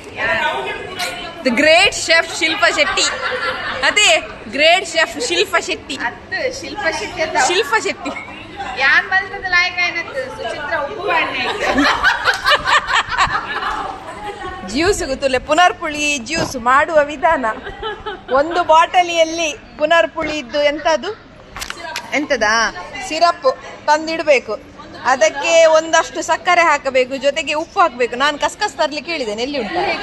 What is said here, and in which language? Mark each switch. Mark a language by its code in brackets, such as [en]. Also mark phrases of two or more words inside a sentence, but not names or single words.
[en] The great chef Shilpa Shetty. ಅದೇ great chef Shilpa Shetty. [tcy] ಅತ್ತು ಶಿಲ್ಪ ಶೆಟ್ಟಿ ಅಂತ ಶಿಲ್ಪಾ ಶೆಟ್ಟಿ ಯಾನ್ ಮಲ್ತದ ಲಾಯಕ ಏನತ್ತು ಸುಚಿತ್ರ ಉಪ್ಪು ಬಾಡ್ನೆ ಜ್ಯೂಸ್ ಗೊತ್ತುಲೆ [kn] ಪುನರ್ಪುಳಿ ಜ್ಯೂಸ್ ಮಾಡುವ ವಿಧಾನ. ಒಂದು ಬಾಟಲಿಯಲ್ಲಿ ಪುನರ್ಪುಳಿ ಇದ್ದು ಎಂತದಾ ಸಿರಪ್ ತಂದಿಡಬೇಕು. ಅದಕ್ಕೆ ಒಂದಷ್ಟು ಸಕ್ಕರೆ ಹಾಕಬೇಕು, ಜೊತೆಗೆ ಉಪ್ಪು ಹಾಕಬೇಕು. ನಾನು ಕಸ್ಕಸ್ ತರ್ಲಿಕ್ಕೆ ಹೇಳಿದ್ದೇನೆ, ಎಲ್ಲಿ ಉಂಟು?